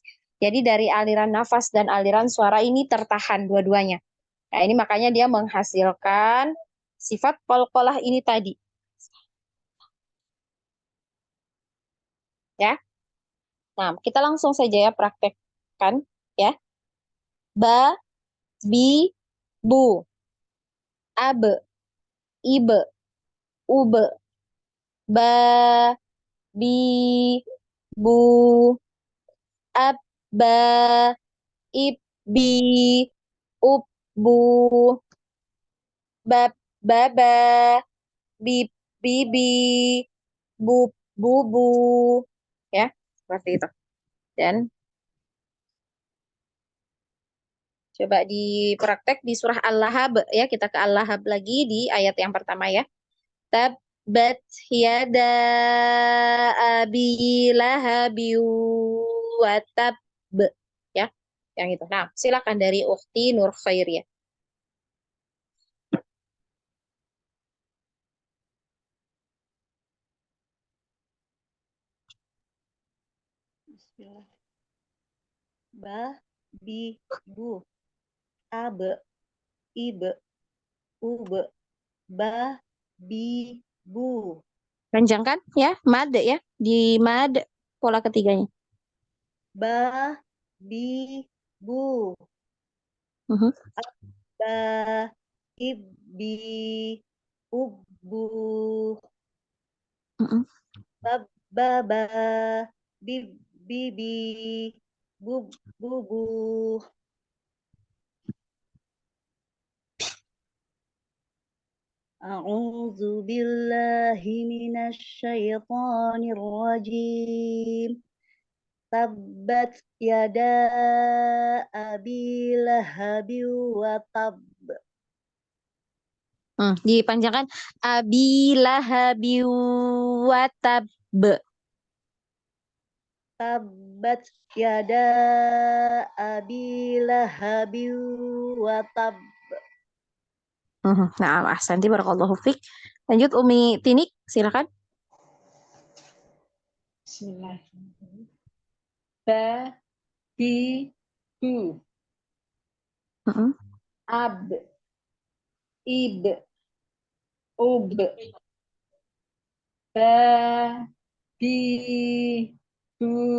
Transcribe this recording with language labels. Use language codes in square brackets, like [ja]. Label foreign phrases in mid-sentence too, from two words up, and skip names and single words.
[id] Jadi dari aliran nafas dan aliran suara ini tertahan dua-duanya. Nah, ini makanya dia menghasilkan sifat qalqalah ini tadi. Ya. Nah, kita langsung saja ya praktekkan ya. Ba, bi, bu. Ab, ib, ub. Ba, bi, bu. Ab, ba, ib, bi, ub, bu. Bab, baba, bib, bibi, bub, bubu. Ya, seperti itu. Dan coba dipraktek di surah Al-Lahab ya, kita ke Al-Lahab lagi di ayat yang pertama ya. [ar] تبت يدا أبي لهب وتب ya, [id] yang itu. Nah, silakan dari Ukhti Nur Khairiyah. Bismillah. Ba, bi, bu. Ab, ib, ub. Ba, bi, bu. Panjangkan ya, mad ya, di mad pola ketiganya. Ba, bi, bu. Ba, ib, bi, ub, bu. Ba, ba, bi, bi, bu, bu. [ar] أعوذ بالله من الشيطان الرجيم. تبت يدا أبي لهب وتب. [id] Dipanjangkan [ar] أبي لهب وتب. تبت يدا أبي لهب وتب. [id] Nah, [ar] أحسنت بارك الله فيك. [id] Lanjut Umi Tinik, silakan. [ar] بسم الله الرحمن الرحيم. Ba, bi, bu. Ab, ib, ub. Ba, bi, bu.